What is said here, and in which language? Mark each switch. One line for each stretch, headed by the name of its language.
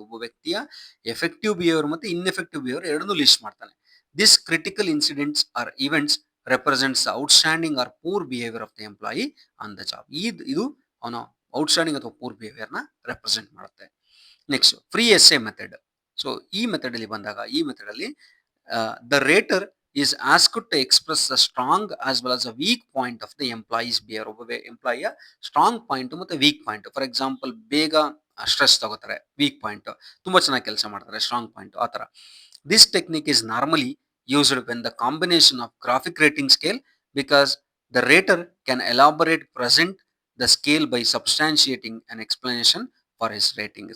Kannada: ಒಬ್ಬ ವ್ಯಕ್ತಿಯ effective behaviour ಮತ್ತು ಇನ್ಎಫೆಕ್ಟಿವ್ ಬಿಹೇವಿಯರ್ ಎರಡನ್ನೂ ಲಿಸ್ಟ್ ಮಾಡ್ತಾನೆ.
English: This critical incidents or events represents outstanding or poor behaviour of the employee on the job.
Kannada: ಇದು ಅವನ ಔಟ್ಸ್ಟ್ಯಾಂಡಿಂಗ್ ಅಥವಾ ಪೂರ್ ಬಿಹೇವಿಯರ್ನ ರೆಪ್ರೆಸೆಂಟ್ ಮಾಡುತ್ತೆ.
English: Next free essay method.
Kannada: So ಈ ಮೆಥಡ್ ಅಲ್ಲಿ
English: ಬಂದಾಗ ಈ ಮೆಥಡ್ ಅಲ್ಲಿ the rater is asked to express the strong as well as a weak point of the employee's behavior.
Kannada: ಒಬ್ಬ ಎಂಪ್ಲಾಯಿಯ ಸ್ಟ್ರಾಂಗ್ ಪಾಯಿಂಟ್ ಮತ್ತು ವೀಕ್ ಪಾಯಿಂಟ್.
English: for example
Kannada: ಬೇಗ stress ತಗೋತಾರೆ, weak point. ತುಂಬಾ ಚೆನ್ನಾಗಿ ಕೆಲಸ ಮಾಡ್ತಾರೆ, ಸ್ಟ್ರಾಂಗ್ ಪಾಯಿಂಟ್. ಆ ಥರ
English: This technique is normally used when the combination of graphic rating scale because the rater can elaborate present the scale by substantiating an explanation for his rating.